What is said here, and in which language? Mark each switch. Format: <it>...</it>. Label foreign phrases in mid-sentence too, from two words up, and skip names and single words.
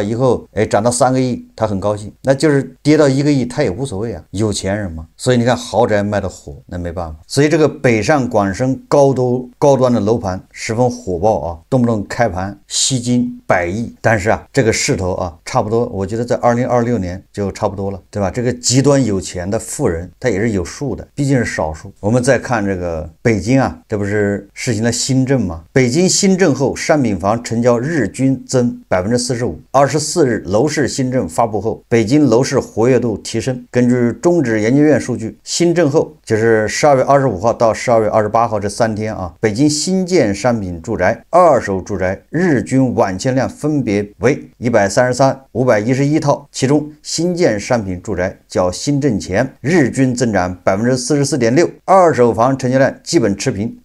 <zh>以後哎漲到3個億，他很高興，那就是跌到1個億，他也無所謂啊，有錢人嘛。所以你看豪宅賣得火，那沒辦法。所以這個北上廣深高端的樓盤十分火爆啊，動不動開盤吸金100億，但是啊這個勢頭啊差不多，我覺得在2026年就差不多了，對吧？這個極端有錢的富人他也是有数的，畢竟是少数。我們再看这个北京啊，这不是實行了新政嗎？北京新政後，商品房成交日均增45%。24日樓市新政發布後，北京樓市活躍度提升。根據中指研究院數據，新政後就是12月25號到12月28號這3天啊，北京新建商品住宅、二手住宅日均完簽量分別為133、511套，其中新建商品住宅較新政前日均增長44.6%，二手房成交量基本持平。</zh>